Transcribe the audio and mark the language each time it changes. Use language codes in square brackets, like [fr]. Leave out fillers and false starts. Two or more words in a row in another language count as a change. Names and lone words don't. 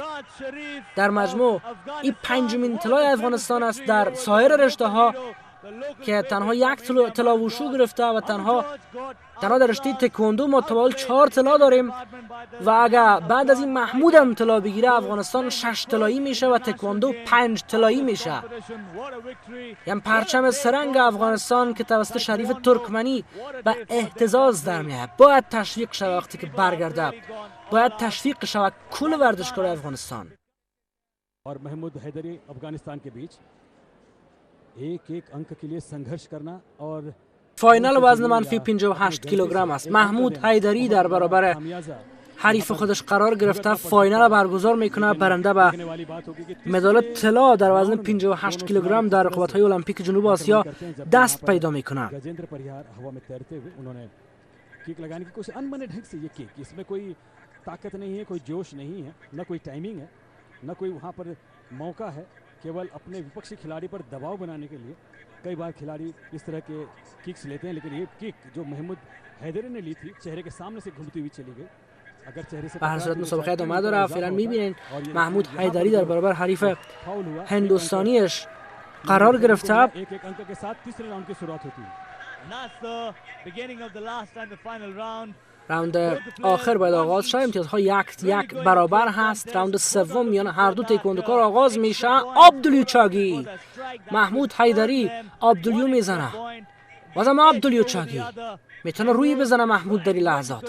[fa] در مجموع این 5مین طلای افغانستان است در سایر رشته ها که تنها 1 طلا ووشو گرفته و تنها در رشته تکواندو ما تا 4 طلا داریم و اگر بعد از این محمود هم طلا بگیره افغانستان 6 طلایی میشه و تکواندو 5 طلایی میشه. یعنی پرچم سرنگ افغانستان که توسط شریف ترکمنی به اهتزاز در میاد. باید تشویق شود. وقتی که برگرده باید تشویق شود کل ورزشکار افغانستان. [hi] और महमूद हैदरी अफगानिस्तान के बीच एक अंक के लिए संघर्ष करना और [fa] فاینال وزن منفی 58 کیلوگرم است. محمود حیدری در برابر حریف خودش قرار گرفته. فاینال برگزار میکنه. برنده به مدال طلا در وزن 58 کیلوگرم در رقابت‌های المپیک جنوب آسیا دست پیدا میکنه. [hi] किक लगाने की कोशिश अनबने ढंग से ये किक, इसमें कोई ताकत नहीं है, कोई जोश नहीं है, न कोई टाइमिंग है, न कोई वहाँ पर मौका है, केवल अपने विपक्षी खिलाड़ी पर दबाव बनाने के लिए कई बार खिलाड़ी इस तरह के किक्स लेते हैं, लेकिन ये किक जो महमूद हैदरी ने ली थी चेहरे के सामने से घूमती हुई चली गई. अगर चेहरे से [fa] به هر صورت مسابقه ادامه داره. فعلا میبینین محمود حیدری در برابر حریف هندوستانیش قرار گرفته. [hi] एक एक अंक के साथ तीसरे राउंड की शुरुआत होती है. [fa] راوند آخر باید آغاز شد. امتیازها 1-1 برابر هست. راوند سوم میان هر دو تکواندوکار آغاز میشه. [ko] 돌려 차기, [fa] محمود حیدری. عبدالیو میزنه. بازم [ko] 돌려 차기 [fa] میتونه روی بزنه محمود در این لحظات.